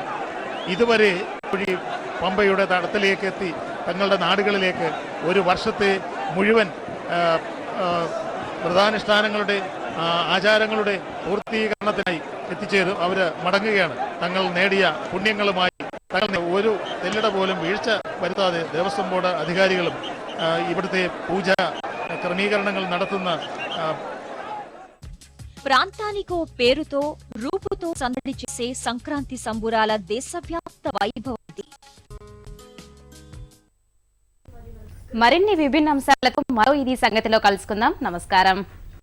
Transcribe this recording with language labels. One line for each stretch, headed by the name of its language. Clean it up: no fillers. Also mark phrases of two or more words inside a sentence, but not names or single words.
Malayalam: ഇതുവരെ പമ്പയുടെ തടത്തിലേക്ക് എത്തി തങ്ങളുടെ നാടുകളിലേക്ക് ഒരു വർഷത്തെ മുഴുവൻ വ്രതാനുഷ്ഠാനങ്ങളുടെ ആചാരങ്ങളുടെ പൂർത്തീകരണത്തിനായി എത്തിച്ചേരും. അവർ മടങ്ങുകയാണ്. തങ്ങൾ നേടിയ പുണ്യങ്ങളുമായി തങ്ങൾ ഒരു തെല്ലിട പോലും വീഴ്ച വരുത്താതെ ദേവസ്വം ബോർഡ് അധികാരികളും ഇവിടുത്തെ പൂജ ക്രമീകരണങ്ങൾ നടത്തുന്ന
Telugu: ప్రాంతానికో పేరుతో రూపుతో సందడి చేసే సంక్రాంతి సంబురాల దేశవ్యాప్త వైభవం. మరిన్ని విభిన్న అంశాలతో మరో ఇది సంగతిలో కలుసుకుందాం. నమస్కారం.